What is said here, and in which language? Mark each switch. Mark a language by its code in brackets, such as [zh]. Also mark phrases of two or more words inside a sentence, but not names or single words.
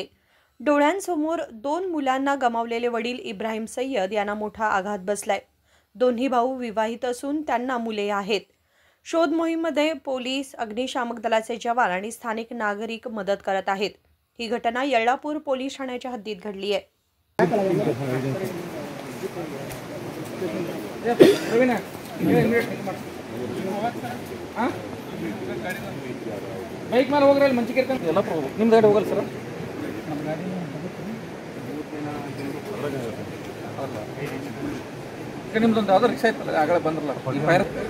[mr] डोळ्यांसमोर 2 मुलांना गमावलेले वडील इब्राहिम सय्यद यांना मोठा आघात बसलाय। दोन्ही भाऊ विवाहित असून त्यांना मुले आहेत। शोध मोहिमेमध्ये पोलीस, अग्निशामक दलाचे जवान आणि स्थानिक नागरिक मदत करत आहेत। ही घटना येळापूर पोलीस ठाण्याच्या हद्दीत घडली आहे। [kn] ಬೈಕ್ ಮೇಲೆ ಹೋಗ್ರಲ್ಲ ಮಂಚಿಗೆ ಎಲ್ಲ ನಿಮ್ಮ ಗಾಡಿ ಹೋಗಲ್ಲ ಸರ್ ನಮ್ಮ ಗಾಡಿ ನಿಮ್ದೊಂದು ಯಾವ್ದೋ ರಿಕ್ಷಾ ಇತ್ತಲ್ಲ ಆಗಲೇ ಬಂದ್ರಲ್ಲ ಫೈರ್